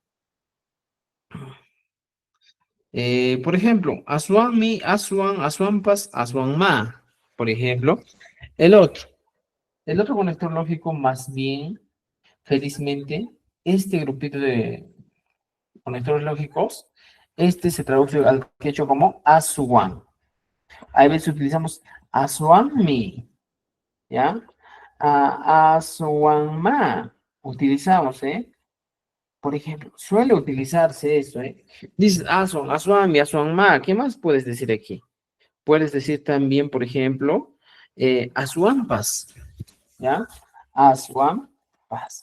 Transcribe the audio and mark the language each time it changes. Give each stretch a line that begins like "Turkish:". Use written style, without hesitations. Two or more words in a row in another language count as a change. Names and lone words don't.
Spanish: Por ejemplo,
Quechua: Asuan mi, Asuan pas, Asuan ma.
Spanish: Por ejemplo, el otro. El otro conector lógico, más bien, felizmente, este grupito de conectores lógicos, este se traduce al quechua como Asuan. A veces utilizamos
Quechua: Asuan mi,
Spanish: ¿ya?
Quechua: Asuan ma.
Spanish: Utilizamos, ¿eh? Por ejemplo, suele utilizarse eso, ¿eh?
Quechua: Dices Asuan mi, Asuan ma.
Spanish: ¿Qué más puedes decir aquí? Puedes decir también, por ejemplo, Asuampas, ¿ya?
Quechua: Asuampas. pasa.